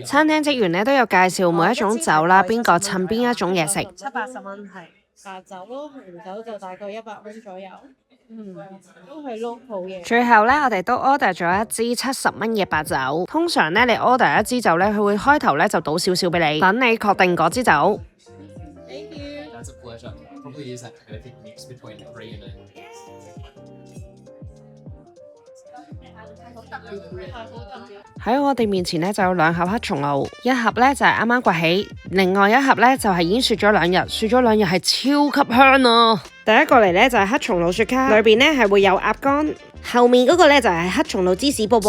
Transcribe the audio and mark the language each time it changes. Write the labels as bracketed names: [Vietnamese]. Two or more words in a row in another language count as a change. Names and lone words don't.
[Cantonese] 餐廳職員咧都有介紹每一種酒啦，邊個襯邊一種嘢食。780蚊係白酒咯，紅酒就大概100蚊左右。都係 local 嘢。最後咧，我哋都 order 咗一支70蚊嘅白酒。通常咧，你 order 一支酒咧，佢會開頭咧就倒少少俾你，等你確定嗰支酒。 [English] Thank you. That's a pleasure. Probably is that perfect mix between free and a [Cantonese] 喺我哋面前咧就有2盒黑松露，一盒咧就係啱啱掘起，另外一盒咧就係已經雪咗2日，雪咗2日係超級香啊！第一個嚟咧就係黑松露雪卡，裏邊咧係會有鴨肝，後面嗰個咧就係黑松露芝士波波。